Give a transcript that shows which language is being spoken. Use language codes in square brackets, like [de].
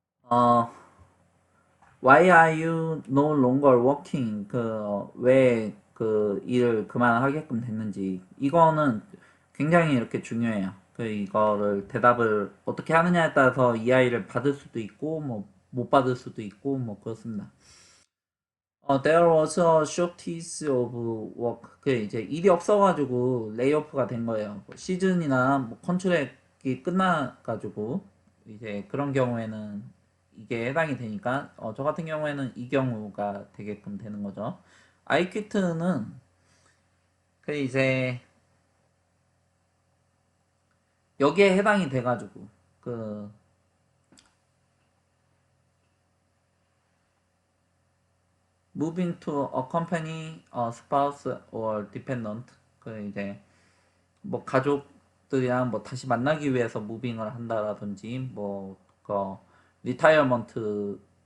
[en] 어, Why are you no longer working? [ko] 왜 그 일을 그만하게끔 됐는지. 이거는 굉장히 이렇게 중요해요. 이거를 대답을 어떻게 하느냐에 따라서 이 아이를 받을 수도 있고, 뭐, 못 받을 수도 있고, 뭐, 그렇습니다. [en] There was a shortage of work. [ko] 이제 일이 없어가지고 레이오프가 된 거예요. 뭐 시즌이나 뭐 컨트랙이 끝나가지고 이제 그런 경우에는 이게 해당이 되니까 저 같은 경우에는 이 경우가 되게끔 되는 거죠. 아이퀴트는 이제 여기에 해당이 돼가지고 그 [en] moving to a company, a spouse or dependent [ko] 이제 뭐 가족들이랑 뭐 다시 만나기 위해서 무빙을 한다라든지 뭐그 리타이어먼트가